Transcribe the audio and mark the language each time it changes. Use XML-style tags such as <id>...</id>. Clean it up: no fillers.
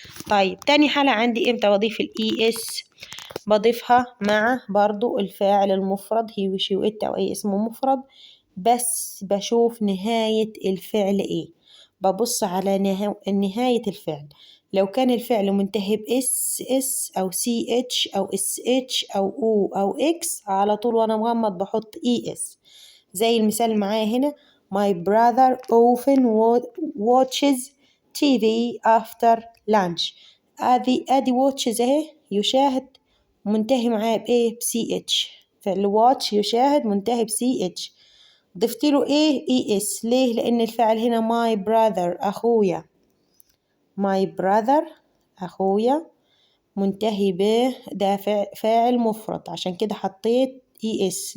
<ar>طيب تاني حالة عندي امتى بضيف الاي اس؟ بضيفها مع برضو الفاعل المفرد هي وشي وإت أو أي اسم مفرد، بس بشوف نهاية الفعل إيه. ببص على نهاية الفعل. لو كان الفعل منتهي بإس إس أو سي إتش أو إس إتش أو أو أو إكس، على طول وأنا مغمض بحط إي إس. زي المثال معايا هنا:</ar> <en>My brother often watches TV after lunch.</en> <ar>أدي watches أهي، يشاهد، منتهي معاه بإيه؟ بسي إتش. فعل واتش يشاهد منتهي بسي إتش، ضفت له إيه؟ إي إس. ليه؟ لأن الفعل هنا</ar> <en>my brother</en> <ar>أخويا، my brother أخويا منتهي ب ده فاعل مفرد، عشان كده حطيت إي إس.</ar>